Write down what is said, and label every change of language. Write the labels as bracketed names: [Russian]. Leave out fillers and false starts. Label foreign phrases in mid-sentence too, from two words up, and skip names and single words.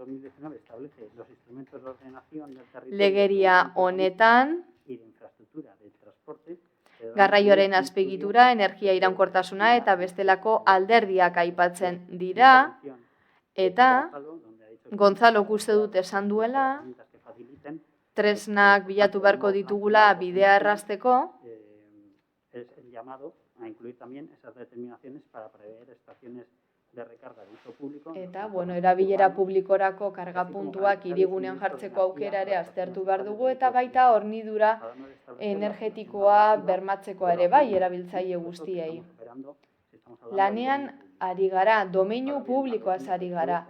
[Basque] Legeria honetan, garraioaren azpiegitura, energia iraunkortasuna eta bestelako alderdiak aipatzen dira, eta Gonzalok uste dut esan duela, tresnak bilatu beharko ditugula bidea errazteko, [Spanish] a incluir también esas determinaciones para prever estaciones de recarga de uso público. [Basque] Eta, erabilera publikorako karga puntuak hirigunean jartzeko aukera ere aztertu behar dugu, eta baita hornidura energetikoa bermatzeko ere bai erabiltzaile guztiei. Lanean ari gara, domeinu publikoaz ari gara.